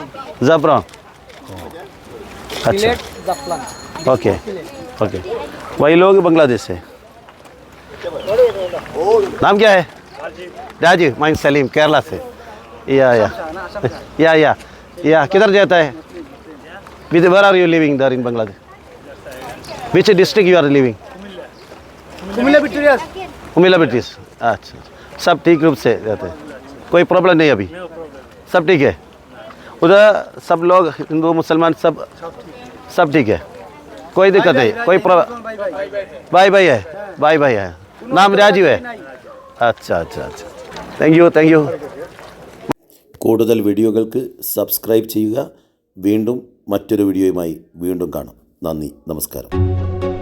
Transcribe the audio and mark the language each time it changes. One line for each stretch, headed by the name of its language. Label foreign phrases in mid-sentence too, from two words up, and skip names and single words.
Hindi: जाफरान. अच्छा, जाफलंग. ओके ओके. वही लोग बांग्लादेश से. नाम क्या है? राजू. मैं सलीम, केरला से. या किधर जाता है?
English: Where are you living there in Bangladesh? Which district you are living?
Hindi: कुमिल्ला बिट्टूरिया. उमिला ब्रिटिश. अच्छा, सब ठीक रूप से रहते हैं. कोई प्रॉब्लम नहीं अभी, सब ठीक है। उधर सब लोग हिंदू मुसलमान सब ठीक है, कोई दिक्कत नहीं, कोई भाई भाई है, भाई है, नाम राजीव है। अच्छा अच्छा अच्छा,
English: thank you.
Malayalam: കൂടുതൽ വീഡിയോകൾക്ക് സബ്സ്ക്രൈബ് ചെയ്യുക. വീണ്ടും മറ്റൊരു വീഡിയോയുമായി വീണ്ടും കാണാം. നന്ദി, നമസ്കാരം.